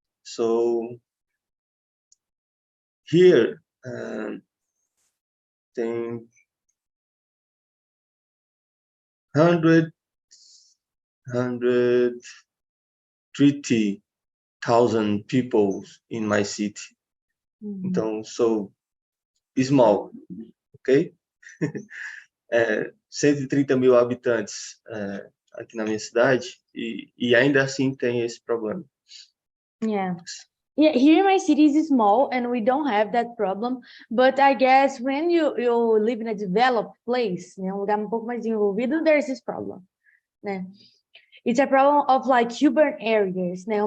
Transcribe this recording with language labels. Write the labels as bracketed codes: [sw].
[en] So here, tem 130,000 people in my city. Então, so small, ok? [pt] 130 mil habitantes aqui na minha cidade e ainda assim tem esse problema. [en] Yeah, here my city is small and we don't have that problem, but I guess when you live in a developed place, [pt] lugar pouco mais desenvolvido, [en] there's this problem, né? It's a problem of like urban areas, né?